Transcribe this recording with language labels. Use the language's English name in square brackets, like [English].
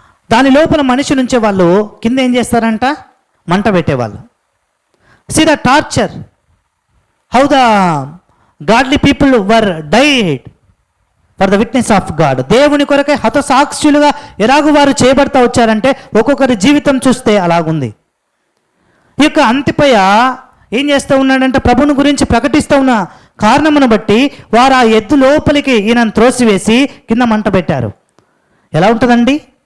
[Telugu] దాని లోపల మనిషి నుంచే వాళ్ళు కింద ఏం చేస్తారంట? మంట పెట్టేవాళ్ళు. [English] See the torture, how the godly people were died for the witness of God. [Telugu] దేవుని కొరకై హతసాక్షులుగా ఎలాగూ వారు చేయబడతా వచ్చారంటే ఒక్కొక్కరి జీవితం చూస్తే అలాగుంది. ఈ యొక్క అంతిపయ ఏం చేస్తూ ఉన్నాడంటే ప్రభుని గురించి ప్రకటిస్తూ ఉన్న కారణమును బట్టి వారు ఆ ఎద్దు లోపలికి ఈయనను త్రోసివేసి కింద మంట పెట్టారు. ఎలా ఉంటుందండి?